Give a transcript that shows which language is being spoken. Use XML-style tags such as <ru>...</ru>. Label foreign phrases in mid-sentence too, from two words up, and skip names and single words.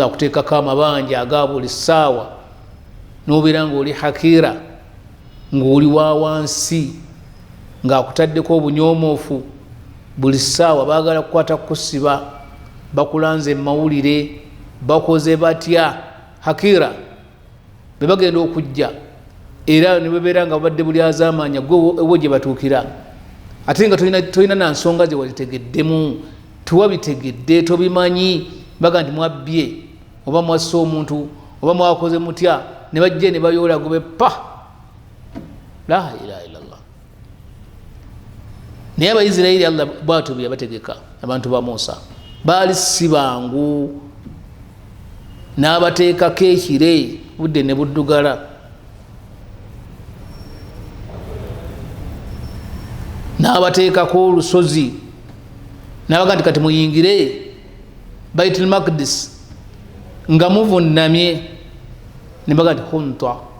<lg>akuteekako amabanja aga buli ssaawa n'obeera ng'oli hakira ng'oli wa wansi ng'akutaddeko obunyomoofu buli ssaawa baagala kukwata kusiba bakulanze mawulire bakoze batya hakira be bagenda okujja era ne bebeera nga babadde buli azaamaanya gwe gye batuukira ate nga tolina nansonga ze wazitegeddemu tuwabitegedde tobimanyi baga nti mwabbye oba mwassa omuntu oba mwakoze mutya ne bajja ne bayoola gobe pa</lg> <ar>لا إله إلا الله.</ar> <lg>Naye Abayisirayiri Allah bw'atyo bwe yabategeka abantu ba Musa baali si bangu, n'abateekako ekire budde ne buddugala, n'abateekako olusozi n'abaga nti kati muyingire Baitul Maqdis nga muvunnamye, ne baga nti hunta.</lg>